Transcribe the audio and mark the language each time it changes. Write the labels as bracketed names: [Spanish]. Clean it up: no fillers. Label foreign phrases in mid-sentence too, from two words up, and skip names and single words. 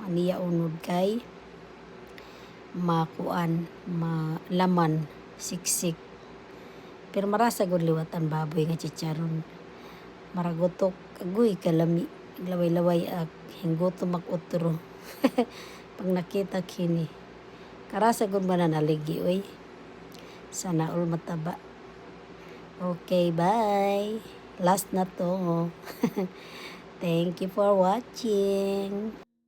[Waray] Aniya unod kay makuan, malaman, siksik. Pero marasa gud liwat ang baboy nga chicharon. Maragotok, agoy kalami. Laway-laway hinggoto mag-utro. Pag nakita kini. Karasa gud man na naligi, oy. [Filipino] Sana all mataba. [English] Okay, bye. [Waray] Last na to. [English] Thank you for watching.